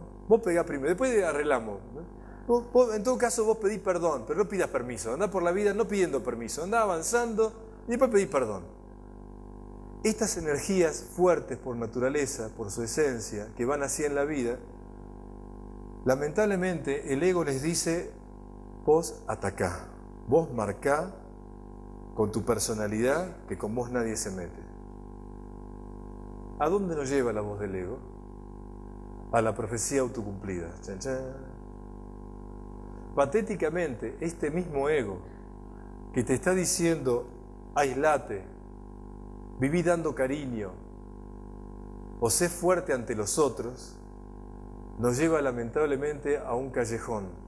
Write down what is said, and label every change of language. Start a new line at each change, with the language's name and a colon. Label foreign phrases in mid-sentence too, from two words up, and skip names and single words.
Spanish: Vos pegás primero, después arreglamos, ¿no? En todo caso vos pedís perdón, pero no pidas permiso. Andá por la vida no pidiendo permiso, andá avanzando y después pedís perdón. Estas energías fuertes por naturaleza, por su esencia, que van así en la vida, lamentablemente el ego les dice, vos atacá, vos marcá con tu personalidad que con vos nadie se mete. ¿A dónde nos lleva la voz del ego? A la profecía autocumplida. Chan, chan. Patéticamente, este mismo ego que te está diciendo, aislate, viví dando cariño, o sé fuerte ante los otros, nos lleva lamentablemente a un callejón.